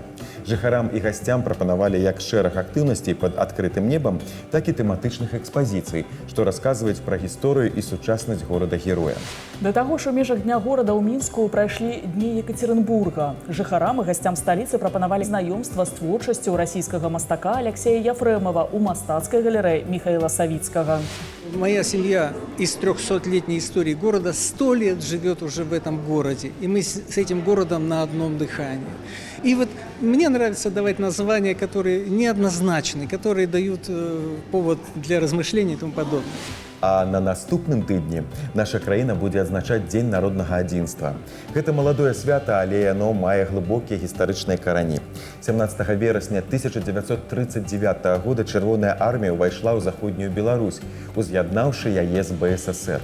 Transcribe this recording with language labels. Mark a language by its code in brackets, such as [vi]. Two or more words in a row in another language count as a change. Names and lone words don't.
[be] Жыхарам і гасцям прапанавалі як шэраг актыўнасцей пад адкрытым небам, так і тэматычных экспазіцый, што расказваюць пра гісторыю і сучаснасць горада-героя. Да таго ж у межах Дня горада ў Мінску прайшлі дні Екатеринбурга. Жыхарам і гасцям сталіцы прапанавалі знаёмства з творчасцю расійскага мастака Алексея Ефремова ў мастацкай галерэі Михаила Савицкого. [ru] Моя семья из 300-летней истории города 100 лет живет уже в этом городе. И мы с этим городом на одном дыхании. И вот мне нравится давать названия, которые неоднозначны, которые дают повод для размышлений и тому подобное. [be] А на наступным тыдні наша краіна будзе адзначаць Дзень народнага адзінства. Гэта маладое свята, але яно мае глыбокія гістарычныя карані. 17 верасня 1939 года Чырвоная армія ўвайшла ў заходнюю Беларусь, уз'яднаўшы яе з БССР.